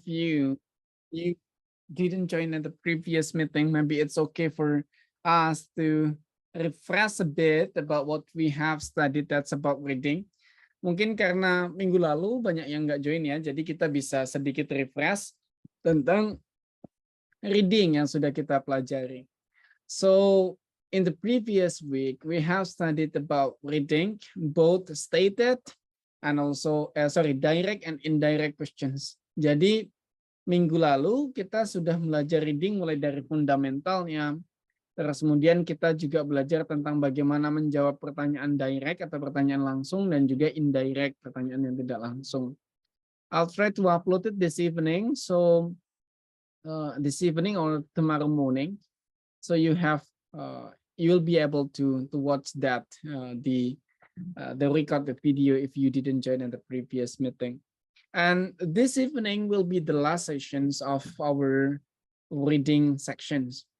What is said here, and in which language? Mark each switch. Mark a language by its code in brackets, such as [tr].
[en] you didn't join at the previous meeting, maybe it's okay for us to refresh a bit about what we have studied that's about reading. [id] Mungkin karena minggu lalu banyak yang nggak join ya, jadi kita bisa sedikit refresh tentang reading yang sudah kita pelajari. [en] So in the previous week, we have studied about reading, both stated and also, direct and indirect questions. [id] Jadi minggu lalu kita sudah belajar reading mulai dari fundamentalnya, terus kemudian kita juga belajar tentang bagaimana menjawab pertanyaan direct atau pertanyaan langsung dan juga indirect, pertanyaan yang tidak langsung. [en] I'll try to upload it this evening, so this evening or tomorrow morning, so you will be able to watch that the recorded video if you didn't join in the previous meeting. And this evening will be the last sessions of our reading sections.